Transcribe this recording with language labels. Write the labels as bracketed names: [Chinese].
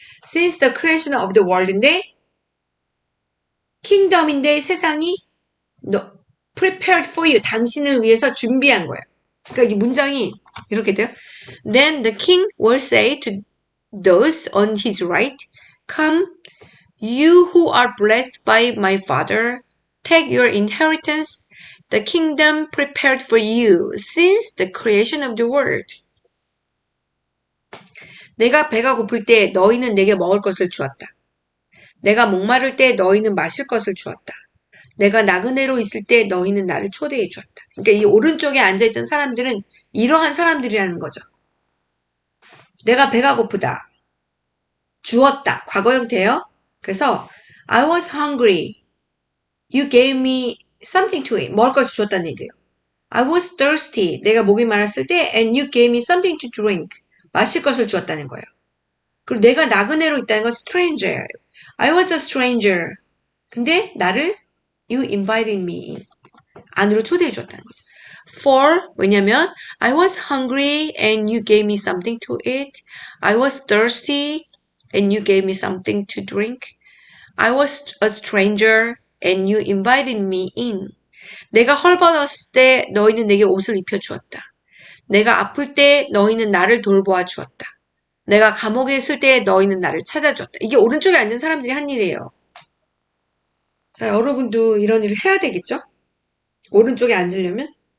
[English] Since the creation of the world인데 kingdom인데 세상이 prepared for you. [Korean] 당신을 위해서 준비한 거예요. 그러니까 이 문장이 이렇게 돼요. [English] Then the king will say to those on his right, Come, you who are blessed by my father, take your inheritance, the kingdom prepared for you since the creation of the world. [Korean] 내가 배가 고플 때 너희는 내게 먹을 것을 주었다. 내가 목마를 때 너희는 마실 것을 주었다. 내가 나그네로 있을 때 너희는 나를 초대해 주었다. 그러니까 이 오른쪽에 앉아있던 사람들은 이러한 사람들이라는 거죠. 내가 배가 고프다. 주었다. 과거 형태예요. 그래서 [English] I was hungry. You gave me something to eat. [Korean] 먹을 것을 주었다는 얘기예요. [English] I was thirsty. [Korean] 내가 목이 말랐을 때 [English] and you gave me something to drink. [Korean] 마실 것을 주었다는 거예요. 그리고 내가 나그네로 있다는 건 stranger예요. [English] I was a stranger. [Korean] 근데 나를 [English] You invited me in. [Korean] 안으로 초대해 줬다는 거죠. [English] For, [Korean] 왜냐면 [English] I was hungry and you gave me something to eat. I was thirsty and you gave me something to drink. I was a stranger and you invited me in. [Korean] 내가 헐벗었을 때 너희는 내게 옷을 입혀주었다. 내가 아플 때 너희는 나를 돌보아 주었다. 내가 감옥에 있을 때 너희는 나를 찾아주었다. 이게 오른쪽에 앉은 사람들이 한 일이에요. 자, 여러분도 이런 일을 해야 되겠죠? 오른쪽에 앉으려면?